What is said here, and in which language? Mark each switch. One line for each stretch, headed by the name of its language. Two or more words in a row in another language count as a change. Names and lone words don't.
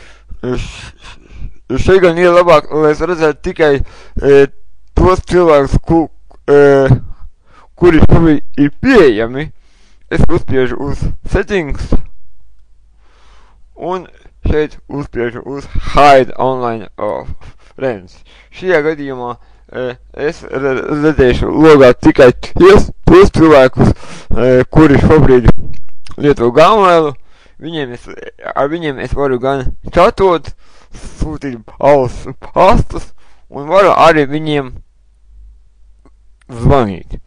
Latvian: Šeit gan ir labāk, lai es redzētu tikai tos cilvēkus, kuri šobrīd ir pieejami. Es uzspiežu uz settings un šeit uzspiežu uz
English: hide online friends.
Latvian: Šajā gadījumā es redzēšu logā tikai tos cilvēkus, kuri šobrīd lieto Gmailu. Ar viņiem es varu gan čatot, sūtīt pastus, un varu arī viņiem zvanīt.